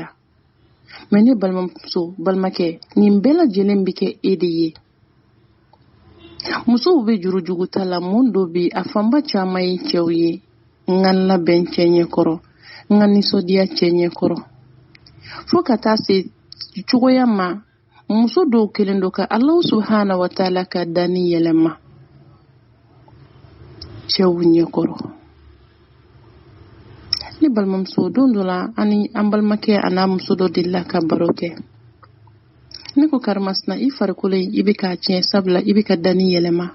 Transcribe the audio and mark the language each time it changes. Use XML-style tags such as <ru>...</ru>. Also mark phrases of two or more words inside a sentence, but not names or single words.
<bm>Mais ne balimamuso, balimakɛ, nin bɛɛ lajɛlen bɛ kɛ e de ye. Musow bɛ jurujugu ta la, mun dɔ bɛ a fanba caman ye cɛw ye. N ka labɛn cɛ ɲɛkɔrɔ, n ka nisɔndiya cɛ ɲɛkɔrɔ. Fo ka taa se cogoya ma, muso dɔw kelen do ka</bm> <ar>الله سبحانه وتعالى</ar> <bm>ka danni yɛlɛma cɛw ɲɛkɔrɔ. Ne balimamuso, don dɔ la an balimakɛ a n'a muso dɔ delila ka baro kɛ. Ne ko karimasina, i farikolo in i bɛ k'a tiɲɛ, sabula i bɛ ka danni yɛlɛma.</bm>